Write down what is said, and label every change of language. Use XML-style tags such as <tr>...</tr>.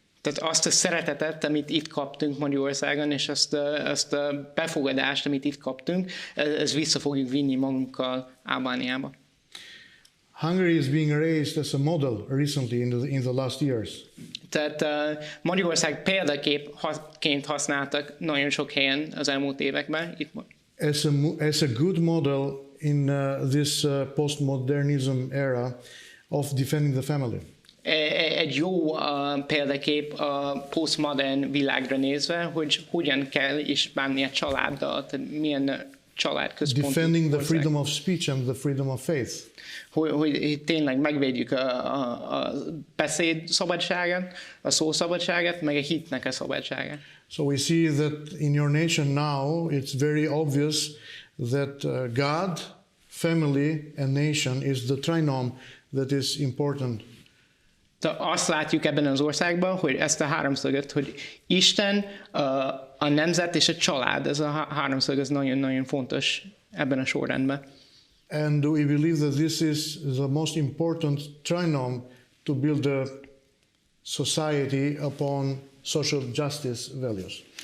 <hu>Tehát azt a szeretetet, amit itt kaptunk Magyarországon, és azt a befogadást, amit itt kaptunk, ezt vissza fogjuk vinni magunkkal Albániába.</hu> <en>Hungary is being raised as a model recently in the last years.</en> <hu>Tehát Magyarország példaképként használtak nagyon sok helyen az elmúlt években.</hu> <en>As a good model in this postmodernism era of defending the family.</en> <hu>Egy jó példakép a postmodern világra nézve, hogy hogyan kell is bánni a családdal, tehát milyen családközpontú.</hu> <en>Defending the freedom of speech and the freedom of faith.</en> <hu>Hogy tényleg megvédjük a beszéd szabadságát, a szó szabadságát, meg a hitnek a szabadságát.</hu> <en>So we see that in your nation now, it's very obvious that God, family and nation is the trinomial that is important.</en> <hu>Azt látjuk ebben az országban, hogy ezt a háromszöget, hogy Isten, a nemzet és a család, ez a háromszög, ez nagyon-nagyon fontos ebben a sorrendben.</hu> <en>And we believe that this is the most important trinomial to build a society upon social justice values.</en>